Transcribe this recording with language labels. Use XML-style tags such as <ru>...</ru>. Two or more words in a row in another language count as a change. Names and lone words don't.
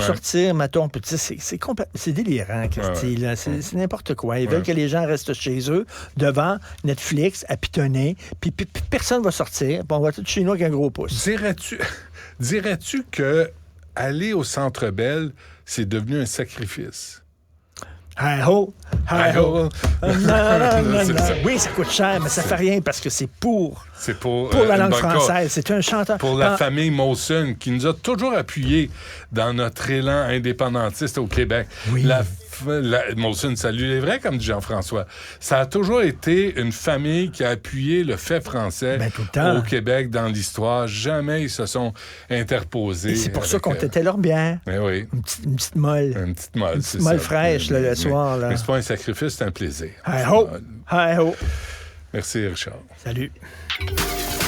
<fr>sortir, mettons, puis tu sais, c'est délirant, Christy, là. C'est n'importe quoi. Ils veulent que les gens restent chez eux, devant Netflix, à pitonner, puis personne va sortir, puis on va tout chez nous avec un gros pouce. Dirais-tu que aller au Centre Bell, c'est devenu un sacrifice? Hi-ho! Hi-ho! C'est ça. Oui, ça coûte cher, mais ça fait rien parce que c'est pour C'est pour la une langue bonne cause. française. C'est un chanteur. Pour la famille Molson, qui nous a toujours appuyés dans notre élan indépendantiste au Québec. Oui. Molson, salut les vrais, comme dit Jean-François. Ça a toujours été une famille qui a appuyé le fait français Ben, tout le temps. au Québec dans l'histoire. Jamais ils se sont interposés. Et c'est pour ça avec, qu'on tétait leur bière. Ben oui. Une petite molle. Une petite molle, Une c'est petite molle ça. fraîche, là, le soir, là. Mais c'est pas un sacrifice, c'est un plaisir. Hi-ho! Hi-ho! Merci, Richard. Salut.</fr>